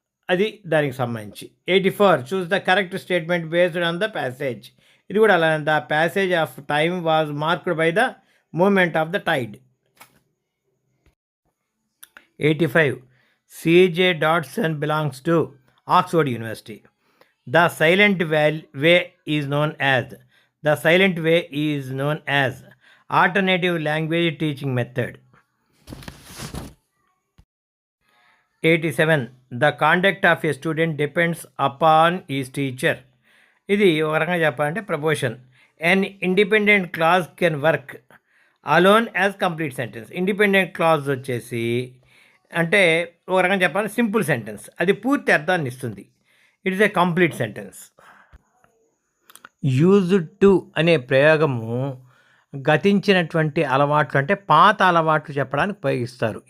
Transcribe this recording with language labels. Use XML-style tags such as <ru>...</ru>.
<te>అది దానికి సంబంధించి.</te> <en>84 choose the correct statement based on the passage.</en> <te>ఇది కూడా అలా.</te> <en>The passage of time was marked by the moment of the tide. 85 C J Dodson belongs to Oxford University. The silent way is known as. The silent way is known as alternative language teaching method. 87 The conduct of a student depends upon his teacher.</en> <te>ఇది ఒక రకంగా చెప్పాలంటే</te> <en>Proportion. An independent clause can work alone as complete sentence.</en> <te>Independent clause వచ్చేసి అంటే ఒక రకంగా చెప్పాలంటే simple sentence. అది పూర్తి అర్థాన్ని ఇస్తుంది.</te> <en>It is a complete sentence.</en> <te>Used to అనే ప్రయోగము గతించినటువంటి అలవాట్లు అంటే పాత అలవాట్లు చెప్పడానికి ఉపయోగిస్తారు.</te>